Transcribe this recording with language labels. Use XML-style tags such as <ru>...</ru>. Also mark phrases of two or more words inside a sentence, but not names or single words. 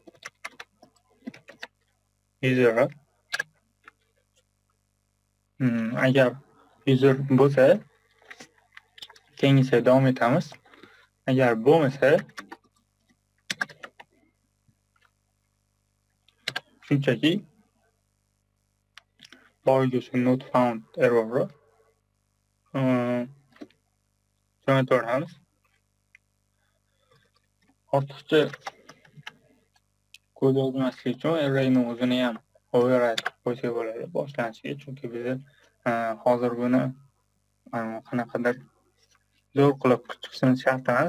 <uz>User agar user bo'lsa, keyingiga davom etamiz. Agar bo'lmasa, shunchaki boyagi shu</uz> <en>not found error</en> <uz>jo'nataveramiz. Ortiqcha kod yozmaslik uchun arrayni o'zini ham override qo'ysak bo'ladi boshlanishiga, chunki biz hozir buni qanaqadir zo'r qilib chiqishimiz shart emas.</uz>